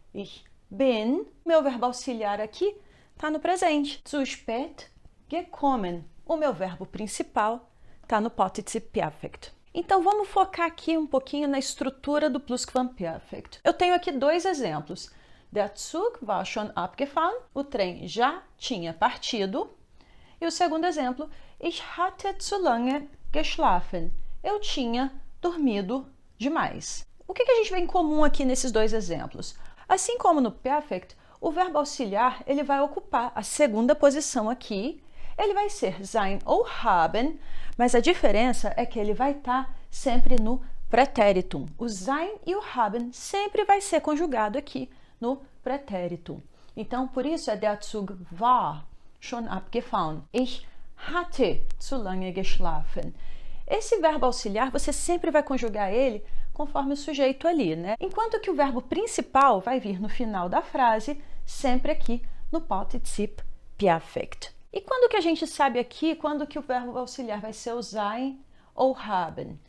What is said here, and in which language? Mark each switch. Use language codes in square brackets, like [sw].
[de] Ich bin, [pt] meu verbo auxiliar aqui, está no presente. [de] Zu spät gekommen. [pt] O meu verbo principal está no Partizip Perfekt. Então vamos focar aqui um pouquinho na estrutura do Plusquamperfekt. Eu tenho aqui dois exemplos. [de] Der Zug war schon abgefahren. [pt] O trem já tinha partido. E o segundo exemplo, [de] ich hatte zu lange geschlafen. [pt] eu tinha dormido demais. O que a gente vê em comum aqui nesses dois exemplos? Assim como no perfect, o verbo auxiliar ele vai ocupar a segunda posição aqui. Ele vai ser sein ou haben, mas a diferença é que ele vai estar sempre no pretéritum. O sein e o haben sempre vai ser conjugado aqui no pretéritum. Então, por isso é [de] der Zug war schon abgefahren. Ich hatte zu lange geschlafen. [pt] Esse verbo auxiliar, você sempre vai conjugar ele conforme o sujeito ali, né? Enquanto que o verbo principal vai vir no final da frase, sempre aqui no Partizip Perfekt. E quando que a gente sabe aqui quando que o verbo auxiliar vai ser o sein ou haben?